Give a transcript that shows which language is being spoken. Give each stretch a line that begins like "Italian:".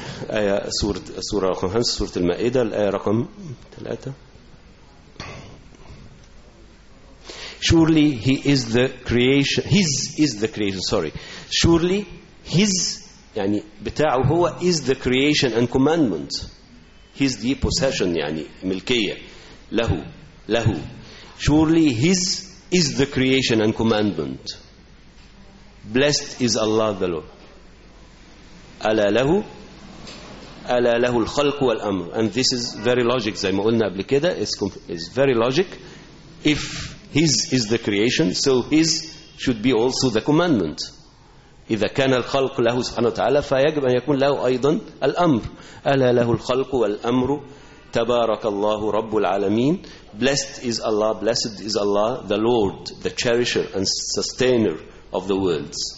Arabic: آية سورة رقم 5 سورة المائدة الآية رقم 3.
English: Surely his
Arabic: يعني بتاعه هو
English: is the creation and commandment his the possession
Arabic: يعني ملكية له
English: surely his is the creation and commandment blessed is Allah the Lord
Arabic: ألا له الخلق والأمر
English: and this is very logic
Arabic: زي ما قلنا قبل كده
English: is very logic if His is the creation, so His should be also the commandment.
Arabic: إذا كان الخلق له سبحانه وتعالى فيجب أن يكون له أيضا الأمر. ألا له الخلق والأمر تبارك الله رب العالمين.
English: Blessed is Allah, the Lord, the cherisher and sustainer of the worlds.